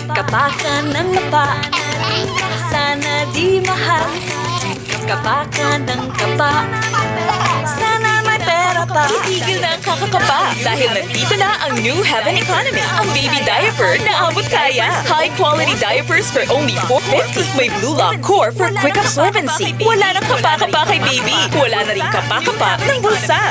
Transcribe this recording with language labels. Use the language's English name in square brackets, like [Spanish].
[Filipino] Kapa ka ng kapa, sana di mahal. Kapa ka ng kapa, sana may pera pa. Titigil na ang kakakapa dahil nandito na ang New Heaven Economy. Ang baby diaper na abot kaya. [English] High quality diapers for only $4.50. May Blue Lock Core for quick absorbency. [Filipino] Wala nang kapa-kapa kay baby. Wala na rin kapa-kapa ng bulsa.